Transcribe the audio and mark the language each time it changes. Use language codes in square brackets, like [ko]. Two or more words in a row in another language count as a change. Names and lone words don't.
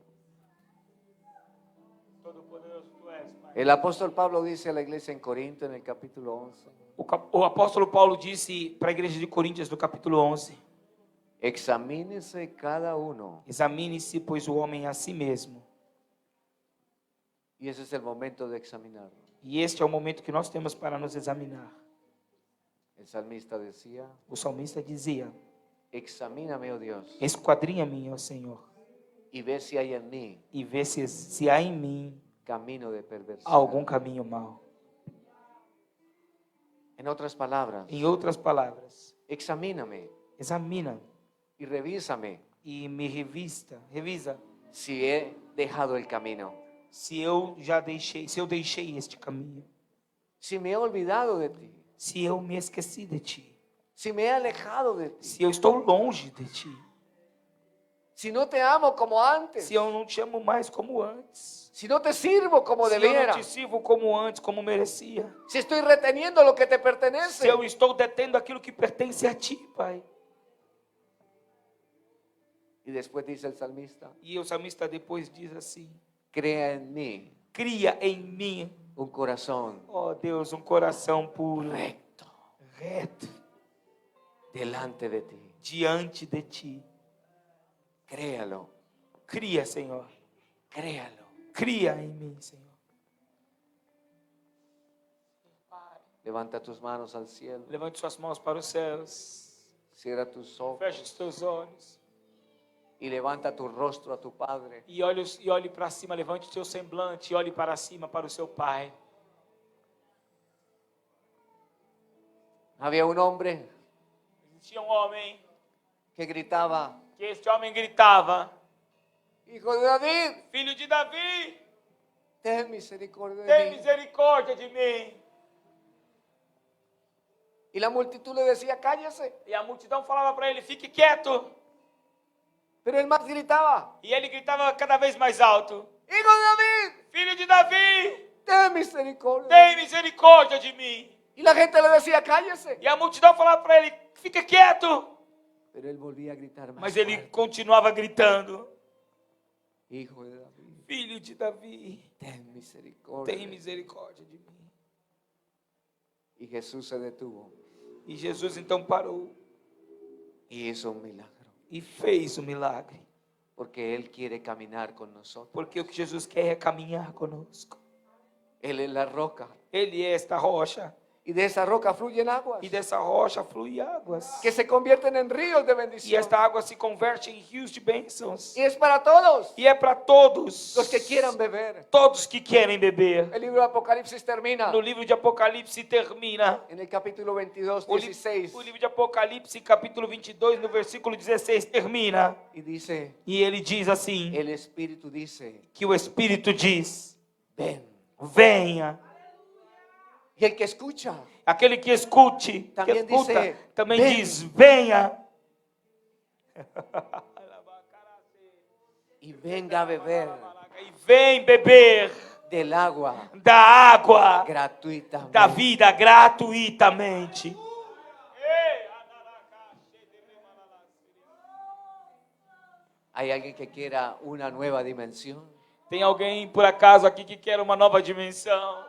[pt] Todo-poderoso Tu és, Pai. [es] El apóstol Pablo dice a la iglesia en Corinto en el capítulo 11, [pt] O apóstolo Paulo disse para a igreja de Coríntios, no capítulo 11: [es] examínese cada uno. [pt] examine-se, pois, o homem a si mesmo. [es] Y ese es el momento de examinarlo. [pt] E este é o momento que nós temos para nos examinar. [es] El salmista decía, [pt] O salmista dizia: [es] examíname, oh Dios, [pt] esquadrinha-me, ó Senhor, [es] y ve si hay en mí [pt] e vê se há em mim [es] camino de perversidad. [pt] algum caminho mau. [es] En otras palabras, [pt] Em outras palavras, [es] examíname [pt] examina [es] y revísame [pt] e me revisa [es] si he dejado el camino, [pt] se eu deixei este caminho, [es] si me he olvidado de ti, [pt] se eu me esqueci de ti, [es] si me he alejado de ti, [pt] se eu estou longe de ti, [es] si no te amo como antes, [pt] se eu não te amo mais como antes, [es] si no te sirvo como [pt] se eu [es] debiera, [pt] não te sirvo como antes, como merecia, [es] si estoy reteniendo lo que te [pt] se [es] pertenece. [pt] eu estou detendo aquilo que pertence a ti, Pai. [es] Y después dice el salmista, [pt] E o salmista depois diz assim: [es] crea en mí [pt] cria em mim, [es] un corazón [pt] ó Deus, coração puro, [es] recto [pt] reto, [es] delante de ti. [pt] diante de ti. [es] Créalo, [pt] Cria, Senhor. [es] créalo. [pt] Cria em mim, Senhor. [es] Levanta tus manos al cielo, [pt] Levante suas mãos para os céus. [es] cierra tus ojos [pt] Feche os teus olhos. [es] y levanta tu rostro a tu Padre. [pt] E olhe para cima. Levante o seu semblante e olhe para cima para o seu Pai. [es] Había un hombre [pt] Existia um homem [es] que gritaba, [pt] que este homem gritava: [es] Hijo de David, [pt] Filho de Davi, [es] ten misericordia [pt] tem [es] de mí. [pt] misericórdia de mim. [es] Y la multitud le decía, cállese. [pt] E a multidão falava para ele: fique quieto. [es] Pero él más gritaba, [pt] E ele gritava cada vez mais alto: [es] Hijo de David, [pt] Filho de Davi, [es] ten misericordia. [pt] tem misericórdia de mim. [es] Y la gente le decía, cállese. [pt] E a multidão falava para ele: fica quieto. [es] Pero él volvía a gritar más [pt] Mas ele [es] fuerte, [pt] continuava gritando: [es] Hijo de David, [pt] Filho de Davi, [es] ten misericordia. [pt] tem misericórdia de mim. [es] Y Jesús se detuvo [pt] E Jesus então parou [es] y hizo un milagro. [pt] e fez o milagre. [es] Porque Él quiere caminar con nosotros. [pt] Porque o que Jesus quer é caminhar conosco. [es] Él es la roca. [pt] Ele é esta rocha. [es] Y de esa roca fluyen aguas [pt] E dessa rocha flui águas. [es] que se convierten en ríos de [pt] E [es] bendición. [pt] esta água se converte em rios de bênçãos. [es] Y es para todos [pt] E é para todos. [es] los que quieran beber. [pt] Todos que querem beber. [es] El libro de Apocalipsis termina [pt] No livro de Apocalipse termina. [es] en el capítulo 22, [pt] O 16. livro de Apocalipse, capítulo 22, no versículo 16, termina. [es] Y dice, [pt] E ele diz assim: [es] el Espíritu dice, [pt] que o Espírito diz: [es] ven. [pt] venha. [es] Y el que escucha [pt] Aquele que escute, Também que escuta, diz, também "Vem." diz: venha. [es] y venga a beber [pt] E vem beber [es] del agua [pt] da água [es] gratuitamente. [pt] da vida gratuitamente. [es] ¿Hay alguien que quiera una nueva dimensión? [pt] Tem alguém por acaso aqui que quer uma nova dimensão?